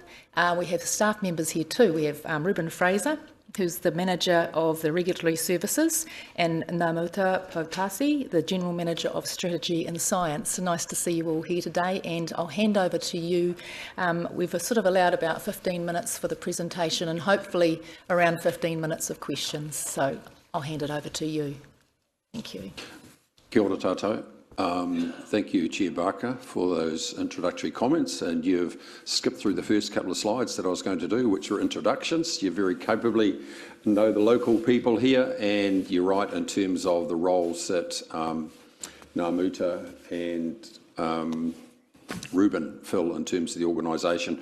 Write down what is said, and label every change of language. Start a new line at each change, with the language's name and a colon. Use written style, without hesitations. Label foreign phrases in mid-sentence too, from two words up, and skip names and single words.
English: We have staff members here too. We have Ruben Fraser, who's the Manager of the Regulatory Services, and Namuta Potasi, the General Manager of Strategy and Science. Nice to see you all here today, and I'll hand over to you. We've sort of allowed about 15 minutes for the presentation and hopefully around 15 minutes of questions. So I'll hand it over to you. Thank you.
Māori: Kia ora tātou.
English: Thank you, Chair Barker, for those introductory comments, and you've skipped through the first couple of slides that I was going to do, which were introductions. You very capably know the local people here, and you're right in terms of the roles that Namuta and Ruben fill in terms of the organisation.